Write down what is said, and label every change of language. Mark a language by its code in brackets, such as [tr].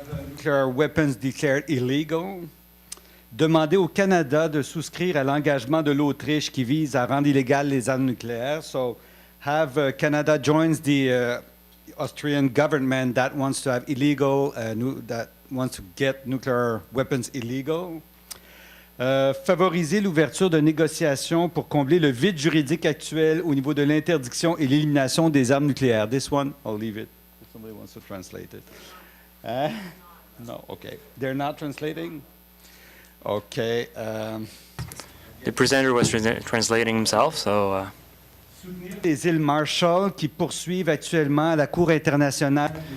[en] Nuclear weapons declared illegal. [fr] Demander au Canada de souscrire à l'engagement de l'Autriche qui vise à rendre illégales les armes nucléaires. [en] So, have Canada joins the Austrian government that wants to have illegal, that wants to get nuclear weapons illegal. [fr] Favoriser l'ouverture de négociations pour combler le vide juridique actuel au niveau de l'interdiction et l'élimination des armes nucléaires. [en] This one, I'll leave it if somebody wants to translate it. No, okay. They're not translating? Okay. The presenter was translating himself, so... [fr] Les îles Marshall qui poursuivent actuellement la Cour internationale.